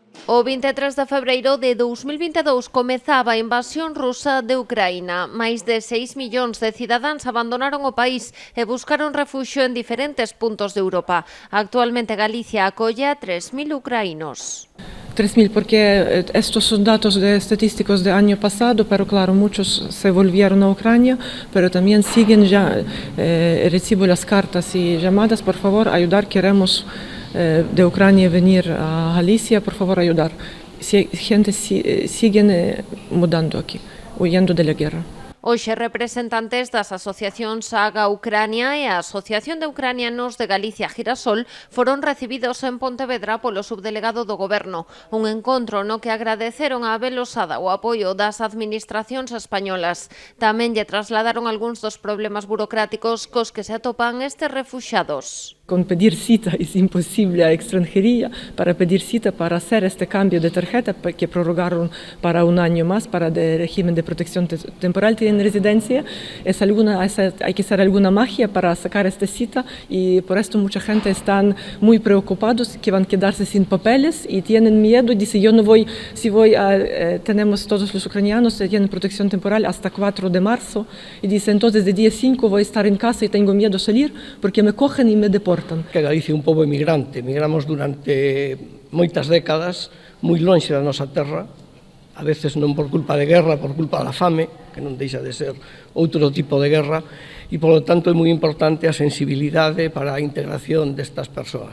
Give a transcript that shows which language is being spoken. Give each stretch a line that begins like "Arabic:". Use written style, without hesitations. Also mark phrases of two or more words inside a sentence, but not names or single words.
Galician: O 23 de febreiro de 2022 comezaba a invasión rusa de Ucraína. Máis de 6 millóns de cidadáns abandonaron o país e buscaron refuxio en diferentes puntos de Europa. Actualmente Galicia acolle a 3.000 ucraínos.
Spanish: 3.000, porque estos son datos estadísticos del año pasado, pero claro, muchos se volvieron a Ucrania, pero también siguen ya, recibo las cartas y llamadas, por favor, ayudar, queremos de Ucrania venir a Galicia, por favor, ayudar. Gente sigue mudando aquí, huyendo de la guerra.
Galician: Hoxe representantes das asociacións Aga Ucrania e a Asociación de Ucranianos de Galicia Girasol foron recibidos en Pontevedra polo subdelegado do Goberno. Un encontro no que agradeceron a Abel Osada o apoio das administracións españolas. Tamén lle trasladaron algúns dos problemas burocráticos cos que se atopan estes refuxiados.
Spanish: Con pedir cita es imposible a extranjería. Para pedir cita para hacer este cambio de tarjeta que prorrogaron para un año más para el régimen de protección temporal en residencia, hay que hacer alguna magia para sacar esta cita y por esto mucha gente están muy preocupados que van a quedarse sin papeles y tienen miedo. Dice, yo no voy, tenemos todos los ucranianos que tienen protección temporal hasta 4 de marzo y dice, entonces de día 5 voy a estar en casa y tengo miedo de salir porque me cogen y me deportan.
Galician: Que Galicia é un pobo emigrante, emigramos durante moitas décadas, moi lonxe da nosa terra,
Spanish: a veces
Galician: non por culpa de guerra, por culpa da fame, que non deixa de ser outro tipo de guerra, e polo tanto é moi importante a sensibilidade para a integración destas persoas.